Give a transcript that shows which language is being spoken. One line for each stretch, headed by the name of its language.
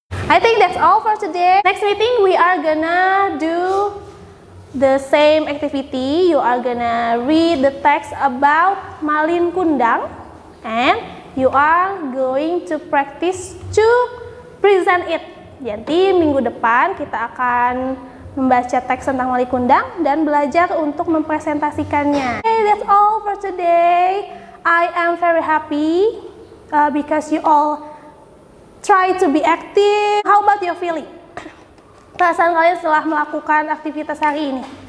English: I think that's all for today. Next meeting we are gonna do the same activity. You are gonna read the text about Malin Kundang and you are going to practice to present it.
Indonesian: Jadi minggu depan kita akan membaca teks tentang Malin Kundang dan belajar untuk mempresentasikannya.
English: Okay, that's all for today. I am very happy because you all try to be active. How about your feeling?
Indonesian: Perasaan kalian setelah melakukan aktivitas hari ini?